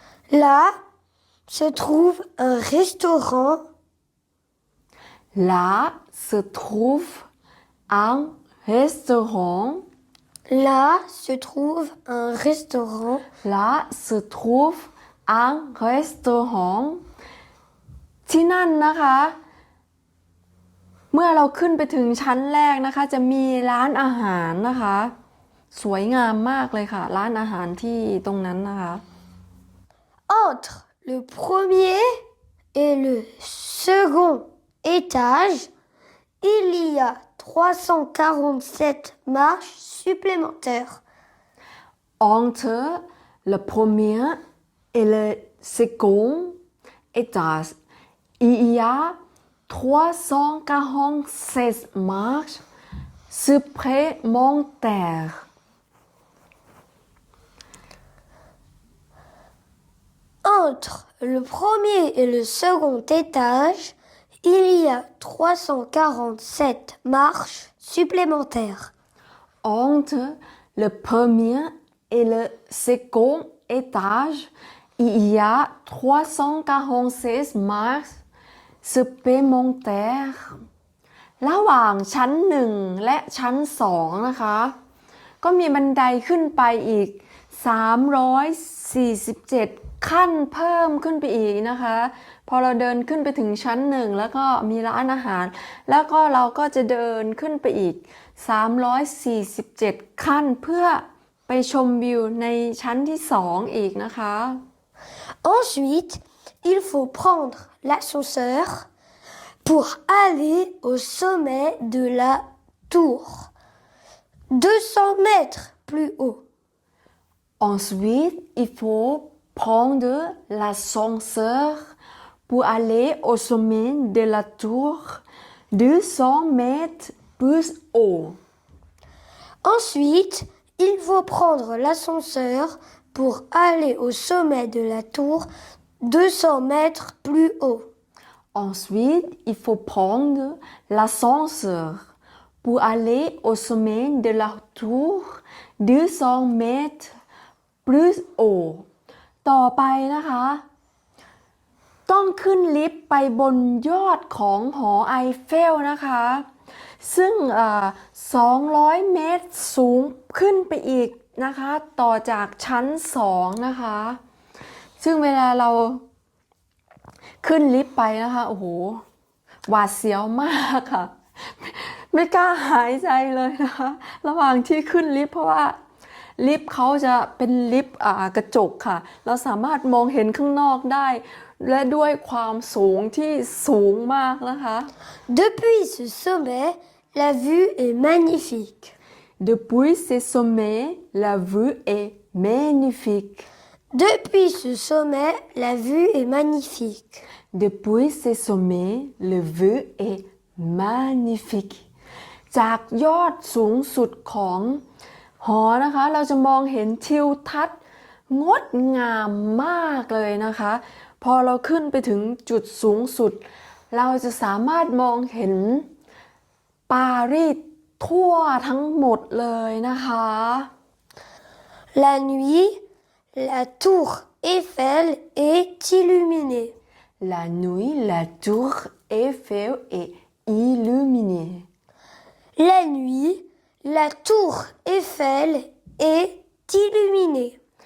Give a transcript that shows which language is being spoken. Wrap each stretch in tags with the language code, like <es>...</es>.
<fr>Là se trouve un restaurant. Là se trouve un restaurant. Là se trouve un restaurant. Là se trouve un restaurant.</fr> <th>ที่นั่นนะคะเมื่อเราขึ้นไปถึงชั้นแรกนะคะจะมีร้านอาหารนะคะสวยงามมากเลยค่ะร้านอาหารที่ตรงนั้นนะคะ</th> <fr>Entre le premier et le second étage, il y a 347 marches supplémentaires. Entre le premier et le second étage, il y a 347 marches supplémentaires. Entre le premier et le second étage, il y a 347 marches supplémentaires. Entre le premier et le second étage, il y a 346 marches supplémentaires.</fr> <th>ระหว่างชั้น1และชั้น2นะคะก็มีบันไดขึ้นไปอีก347ขั้นเพิ่มขึ้นไปอีกนะคะพอเราเดินขึ้นไปถึงชั้น1แล้วก็มีร้านอาหารแล้วก็เราก็จะเดินขึ้นไปอีก347ขั้นเพื่อไปชมวิวในชั้นที่2อีกนะคะ</th> <fr>Ensuite, il faut prendre l'ascenseur pour aller au sommet de la tour, 200 mètres plus haut. Ensuite, il faut prendre l'ascenseur pour aller au sommet de la tour, 200 mètres plus haut. Ensuite, il faut prendre l'ascenseur pour aller au sommet de la tour, 200 mètres plus haut. Ensuite, il faut prendre l'ascenseur pour aller au sommet de la tour 200 mètres plus haut</fr> <th>ต่อไปนะคะ ต้องขึ้นลิฟต์ไปบนยอดของหอไอเฟลนะคะ ซึ่ง200 เมตรสูงขึ้นไปอีกนะคะ ต่อจากชั้น 2 นะคะ ซึ่งเวลาเรา ขึ้นลิฟต์ไปนะคะ โอ้โห หวาดเสียวมากค่ะ ไม่กล้าหายใจเลยนะคะ ระหว่างที่ขึ้นลิฟต์เพราะว่าลิฟต์เขาจะเป็นลิฟต์กระจกค่ะ เราสามารถมองเห็นข้างนอกได้ และด้วยความสูงที่สูงมากนะคะ</th> <fr>Depuis ce sommet, la vue est magnifique. Depuis ce sommet, la vue est magnifique. Depuis ce sommet, la vue est magnifique. Depuis ce sommet, la vue est magnifique.</fr> <th>จากยอดสูงสุดของหอนะคะ เราจะมองเห็นทิวทัศน์งดงามมากเลยนะคะ พอเราขึ้นไปถึงจุดสูงสุด เราจะสามารถมองเห็นปารีสทั่วทั้งหมดเลยนะคะ</th> <fr>La nuit, la tour Eiffel est illuminée. La nuit, la tour Eiffel est illuminée. La nuit, la tour Eiffel est illuminée.</fr>